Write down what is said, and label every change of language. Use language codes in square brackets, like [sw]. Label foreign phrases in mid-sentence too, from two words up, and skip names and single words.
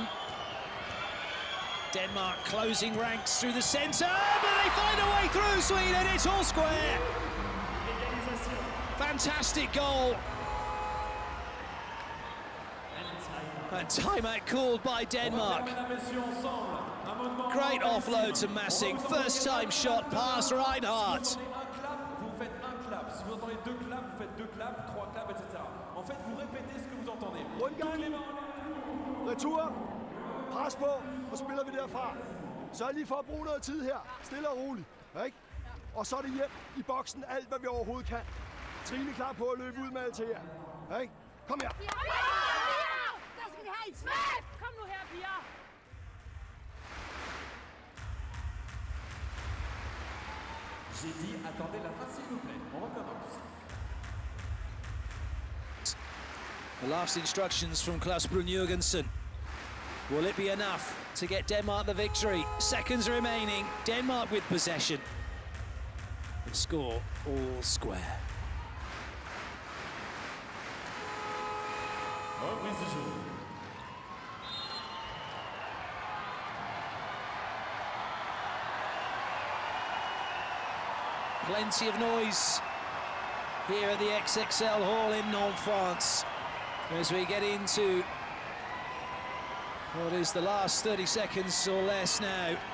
[en] Denmark closing ranks through the centre, but they find a way through Sweden. It's all square. Fantastic goal. And timeout called by Denmark. Great offload to Massing. First time shot past Reinhardt. [fr] Vous faites un clap. Si vous entendez 2 claps, vous faites 2 claps, 3 claps, etc. En fait, vous répétez ce que vous entendez. [da] Retur. Pres på, og spiller vi derfra. Så lige for at bruge noget tid her. Stille og roligt. Ikke? Og så er det hjem i boksen alt, hvad vi overhovedet kan. Trine klar på at løbe ud med alt til jer. Hey, kom her. Ja! Der skal de have et svært! Kom nu her, piger! [fr] J'ai dit, attendez la fin s'il vous plaît. On recommence. [en] The last instructions from Klaus Brun-Jürgensen. Will it be enough to get Denmark the victory? Seconds remaining. Denmark with possession. The score all square. [fr] Reprise du jeu. [en] Plenty of noise here at the XXL Hall in Nantes, France, as we get into what is the last 30 seconds or less now.